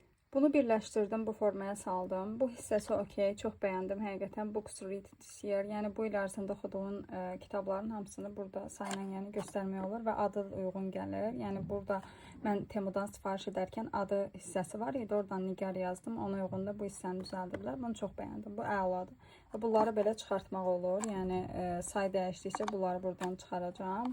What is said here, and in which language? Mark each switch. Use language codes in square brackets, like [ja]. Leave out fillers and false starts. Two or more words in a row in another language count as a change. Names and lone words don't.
[az] Bunu birləşdirdim, bu formaya saldım. Bu hissəsi okey, çox bəyəndim həqiqətən. [en] Books read this year. [az] Yəni bu il ərzində oxuduğum kitabların hamısını burada sayla yəni göstərmək olur və adı uyğun gəlir. Yəni burada mən Temudan sifariş edərkən adı hissəsi var idi. Oradan Nigar yazdım. Ona uyğun da bu hissəni düzəldiblər. Bunu çox bəyəndim. Bu əladır. Bunları belə çıxartmaq olur. Yəni say dəyişdikcə bunları buradan çıxaracağam.